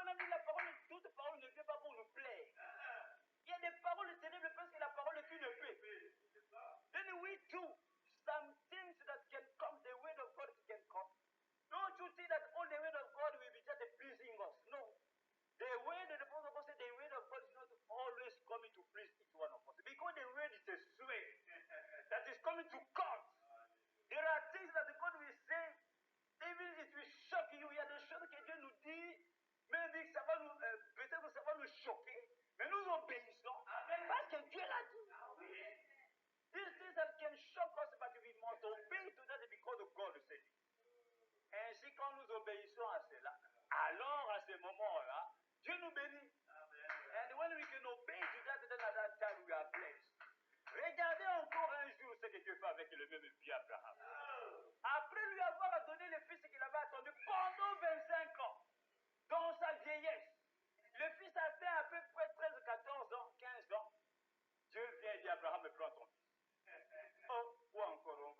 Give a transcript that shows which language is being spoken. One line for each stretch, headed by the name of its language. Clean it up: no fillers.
French: La parole, toute parole ne vient pas pour nous plaire. Il y a des paroles terribles parce que la parole est une paix.
English: Then we do some things that can come, the word of God can come. Don't you think that all the word of God will be just pleasing us? No. The word of the Apostle Paul said the word of God is not always coming to please each one of us. Because the word is a sword that is coming to cut. There are things that God will say, even it will shock you.
French: Il y a des choses que Dieu nous dit, mais ça va nous, peut-être que ça va nous choquer. Mais nous obéissons parce que Dieu l'a dit.
English: These things that can shock us, but we must obey to that because of God said it.
French: Ainsi, quand nous obéissons à cela, alors à ce moment-là, Dieu nous bénit.
English: And when we can obey to that, then at that time we are blessed.
French: Regardez encore un jour ce que Dieu fait avec le même vieux Abraham. Après lui avoir donné le fils qu'il avait attendu pendant 25 ans, dans sa vieillesse, le fils a fait à peu près 13, 14 ans, 15 ans. Dieu vient et dit, Abraham, prends ton fils. Oh, ou encore